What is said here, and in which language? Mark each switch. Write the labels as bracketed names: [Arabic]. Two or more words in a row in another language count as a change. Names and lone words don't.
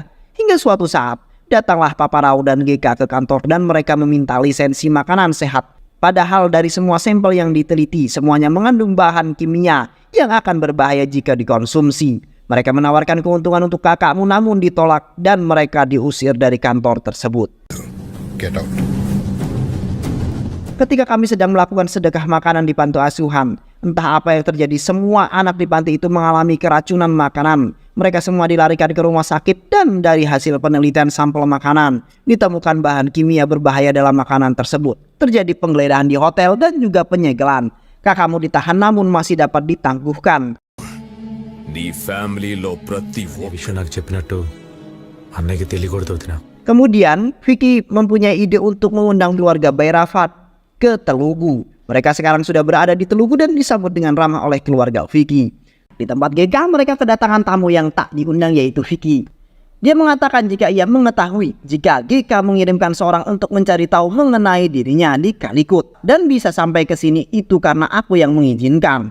[Indonesian] Hingga suatu saat, datanglah Papa Rao dan GK ke kantor dan mereka meminta lisensi makanan sehat. Padahal dari semua sampel yang diteliti, semuanya mengandung bahan kimia yang akan berbahaya jika dikonsumsi. Mereka menawarkan keuntungan untuk kakakmu namun ditolak dan mereka diusir dari kantor tersebut. [English] Get out. [Indonesian] Ketika kami sedang melakukan sedekah makanan di panti asuhan, entah apa yang terjadi, semua anak di panti itu mengalami keracunan makanan. Mereka semua dilarikan ke rumah sakit dan dari hasil penelitian sampel makanan ditemukan bahan kimia berbahaya dalam makanan tersebut. Terjadi penggeledahan di hotel dan juga penyegelan. Kakakmu ditahan namun masih dapat ditangguhkan. [Telugu] నీ ఫ్యామిలీలో ప్రతి విషయం నాకు చెప్పినట్టు అన్నయ్యకి తెలియకూడదు వదినా. [Indonesian] Kemudian Vicky mempunyai ide untuk mengundang keluarga Bayrafat ke Telugu. Mereka sekarang sudah berada di Telugu dan disambut dengan ramah oleh keluarga Vicky. Di tempat GK mereka kedatangan tamu yang tak diundang yaitu Vicky. Dia mengatakan jika ia mengetahui jika GK mengirimkan seorang untuk mencari tahu mengenai dirinya di Calicut dan bisa sampai ke sini itu karena aku yang mengizinkan.